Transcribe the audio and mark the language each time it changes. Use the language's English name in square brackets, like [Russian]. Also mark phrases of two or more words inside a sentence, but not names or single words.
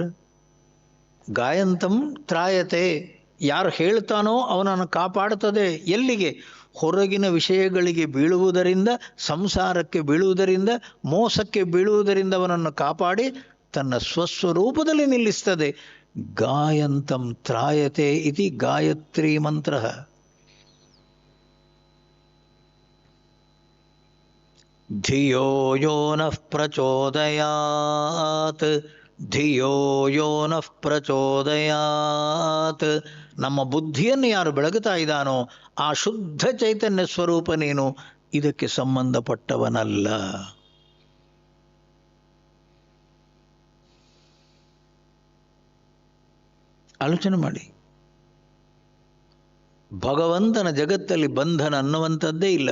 [Sanskrit] ಗಾಯಂತಂ ತ್ರಾಯತೆ. [Kannada] ಯಾರು ಹೇಳ್ತಾನೋ ಅವನನ್ನು ಕಾಪಾಡುತ್ತದೆ. ಎಲ್ಲಿಗೆ? ಹೊರಗಿನ ವಿಷಯಗಳಿಗೆ ಬೀಳುವುದರಿಂದ, ಸಂಸಾರಕ್ಕೆ ಬೀಳುವುದರಿಂದ, ಮೋಸಕ್ಕೆ ಬೀಳುವುದರಿಂದ ಅವನನ್ನು ಕಾಪಾಡಿ ತನ್ನ ಸ್ವಸ್ವರೂಪದಲ್ಲಿ ನಿಲ್ಲಿಸ್ತದೆ. [Sanskrit] ಗಾಯಂತಂ ತ್ರಾಯತೆ ಇತಿ ಗಾಯತ್ರಿ ಮಂತ್ರ. ಧಿಯೋ ಯೋ ನಃ ಪ್ರಚೋದಯಾತ್. ಧಿಯೋ ಯೋ ನಃ ಪ್ರಚೋದಯಾತ್. [Kannada] ನಮ್ಮ ಬುದ್ಧಿಯನ್ನು ಯಾರು ಬೆಳಗುತ್ತಾ ಇದ್ದಾನೋ ಆ ಶುದ್ಧ ಚೈತನ್ಯ ಸ್ವರೂಪ ನೀನು ಇದಕ್ಕೆ ಸಂಬಂಧಪಟ್ಟವನಲ್ಲ. ಆಲೋಚನೆ ಮಾಡಿ. ಭಗವಂತನ ಜಗತ್ತಲ್ಲಿ ಬಂಧನ ಅನ್ನುವಂಥದ್ದೇ ಇಲ್ಲ.